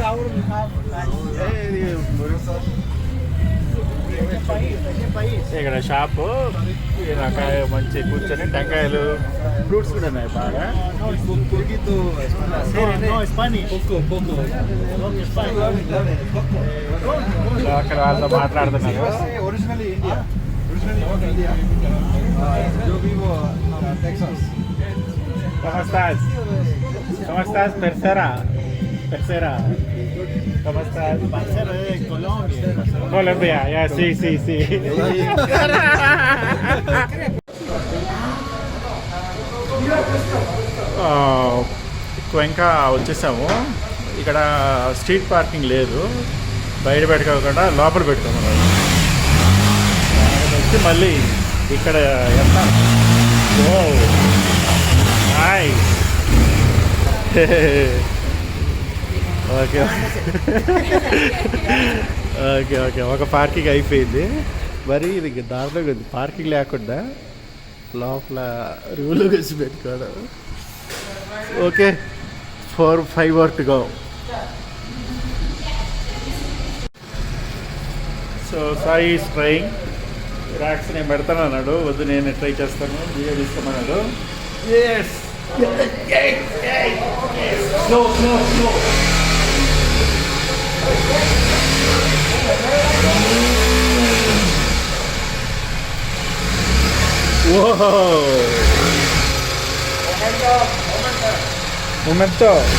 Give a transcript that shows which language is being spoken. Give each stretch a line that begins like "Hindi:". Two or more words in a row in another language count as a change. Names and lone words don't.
Telugu: ఇక్కడ షాపు మంచి కూర్చొని టెంకాయలు, ఫ్రూట్స్ కూడా ఉన్నాయి బాగా. అక్కడ వాళ్ళతో మాట్లాడుతున్నారు.
Spanish: ¿Cómo estás, tercera? ¿Cómo estás? Parcero de Colombia. Colombia, ya, sí.
Telugu: ఇంకా వచ్చేసాము. ఇక్కడ స్ట్రీట్ పార్కింగ్ లేదు, బయట పెట్టుకోకుండా లోపల పెట్టుకోమన్నారు. వచ్చి మళ్ళీ ఇక్కడ వెళ్తాను. ఓకే ఒక పార్కింగ్ అయిపోయింది. మరి ఇది దారిలో ఉంది, పార్కింగ్ లేకుండా లోపల రూలు వేసి పెట్టుకోవడం.
English: ఓకే 4-5 more to go. so Sai is trying.
Telugu: ర్యాక్స్ నేను పెడతాను అన్నాడు. వద్దు నేను ట్రై చేస్తాను, వీడియో తీస్తామన్నాడు.
English: yes slow.
Spanish: Momento.